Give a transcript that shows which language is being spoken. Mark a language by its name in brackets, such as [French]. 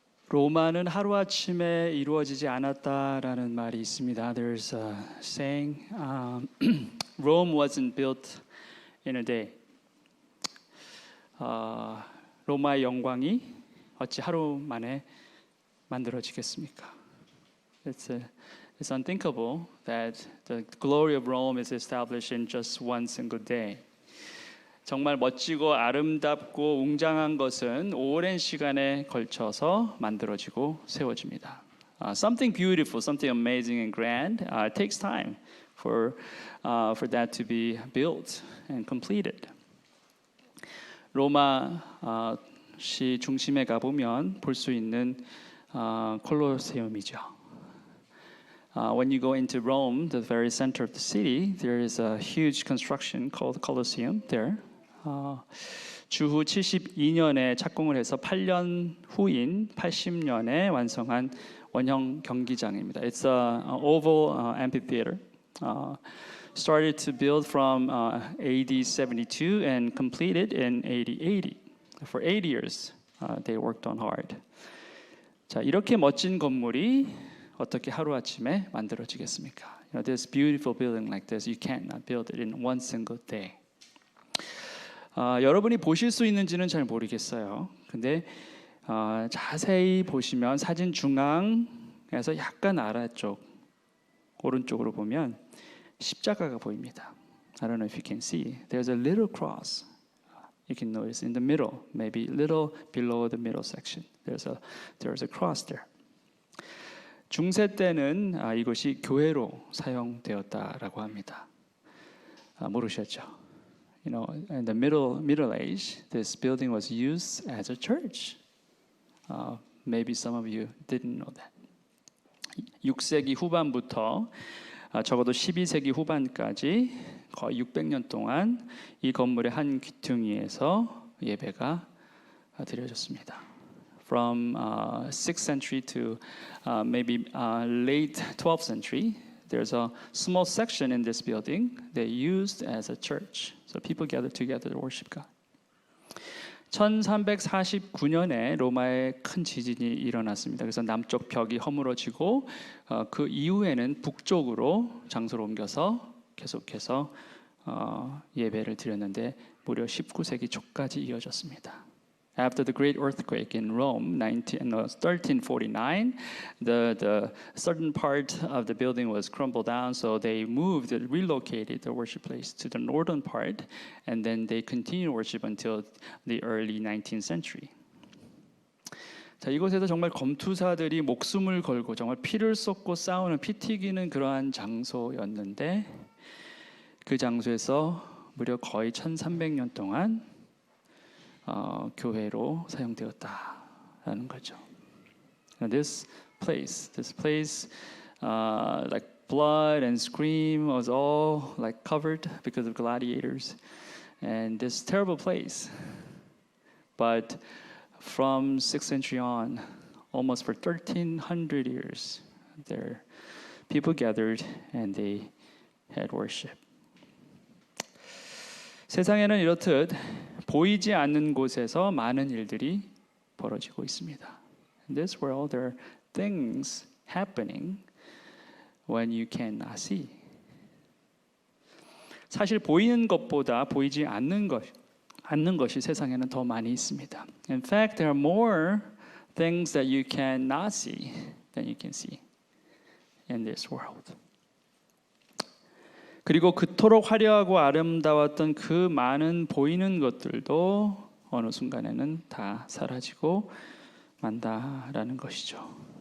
[Korean] 로마는 하루아침에 이루어지지 않았다라는 말이 있습니다. [English] There's a saying, Rome wasn't built in a day. [Korean] 로마의 영광이 어찌 하루 만에 만들어지겠습니까? [English] It's unthinkable that the glory of Rome is established in just one single day. [Korean] 정말 멋지고 아름답고 웅장한 것은 오랜 시간에 걸쳐서 만들어지고 세워집니다. [English] Something beautiful, something amazing and grand takes time for that to be built and completed. [Korean] 로마 시 중심에 가보면 볼 수 있는 콜로세움이죠. [English] When you go into Rome, the very center of the city, there is a huge construction called Colosseum there. [Korean] 주후 72년에 착공을 해서 8년 후인 80년에 완성한 원형 경기장입니다. [English] It's an oval amphitheater. Started to build from AD 72 and completed in AD 80. For 8 years, they worked on hard. [Korean] 자, 이렇게 멋진 건물이 어떻게 하루아침에 만들어지겠습니까? [English] You know, this beautiful building like this, you cannot build it in one single day. [Korean] 여러분이 보실 수 있는지는 잘 모르겠어요. 근데 자세히 보시면 사진 중앙에서 약간 아래쪽 오른쪽으로 보면 십자가가 보입니다. [English] I don't know if you can see. There's a little cross. You can notice in the middle, maybe a little below the middle section. There's a cross there. [Korean] 중세 때는 이것이 교회로 사용되었다라고 합니다. 모르셨죠? [English] You know, in the Middle Age, this building was used as a church. Maybe some of you didn't know that. [Korean] 6세기 후반부터 적어도 12세기 후반까지 거의 600년 동안 이 건물의 한 귀퉁이에서 예배가 드려졌습니다. [English] From 6th century to maybe late 12th century, there's a small section in this building they used as a church. So people gathered together to worship God. [Korean] 1349년에 로마에 큰 지진이 일어났습니다. 그래서 남쪽 벽이 허물어지고 그 이후에는 북쪽으로 장소를 옮겨서 계속해서 예배를 드렸는데 무려 19세기 초까지 이어졌습니다. [English] After the great earthquake in Rome, 1349, the certain part of the building was crumbled down, so they relocated the worship place to the northern part, and then they continued worship until the early 19th century. [Korean] 자, 이곳에서 정말 검투사들이 목숨을 걸고 정말 피를 쏟고 싸우는 피 튀기는 그러한 장소였는데 그 장소에서 무려 거의 1300년 동안 교회로 사용되었다라는 거죠. [English] This place, like blood and scream was all like covered because of gladiators, and this terrible place. But from 6th century on, almost for 1300 years, there people gathered and they had worship. [Korean] 세상에는 이렇듯 보이지 않는 곳에서 많은 일들이 벌어지고 있습니다. [English] In this world, there are things happening when you cannot see. [Korean] 사실 보이는 것보다 보이지 않는 것이 세상에는 더 많이 있습니다. [English] In fact, there are more things that you cannot see than you can see in this world. [Korean] 그리고 그토록 화려하고 아름다웠던 그 많은 보이는 것들도 어느 순간에는 다 사라지고 만다라는 것이죠.